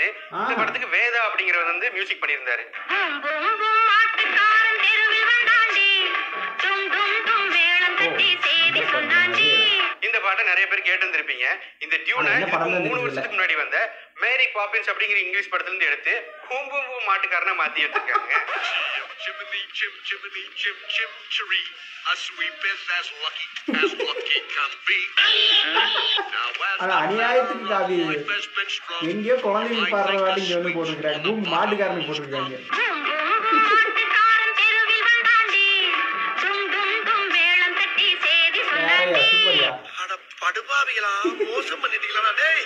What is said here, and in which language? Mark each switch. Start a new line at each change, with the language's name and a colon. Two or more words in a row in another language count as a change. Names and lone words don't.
Tamil: இந்த படத்துக்கு வேதா அப்படிங்கிறவர் வந்து மியூசிக் பண்ணியிருந்தாரு. இந்த பாட்டை நிறைய பேர் கேட்டு வந்திருப்பீங்க. இந்த டியூனை 3 வருஷத்துக்கு முன்னாடி வந்த மேரி பாப்பின்ஸ் அப்படிங்கிற இங்கிலீஷ் படத்துல இருந்து எடுத்து பூம் பூம் பூம் மாட்டுக்காரனா மாத்தி வச்சிருக்காங்க.
English: Chimney, chim, chimney, chim, chim, chiree. A sweeping as lucky can be.
Tamil: ஆனா அநியாயத்துக்கு காபி எங்கேயோ குழந்தைங்க பாடுற வாட்டி இங்க வந்து போட்டிருக்காங்க. பூமி மாட்டுக்காரனுக்கு போட்டிருக்காங்க. சூப்பரியா படுபாவிகளா மோசம் பண்ணிட்டீங்களா டேய்.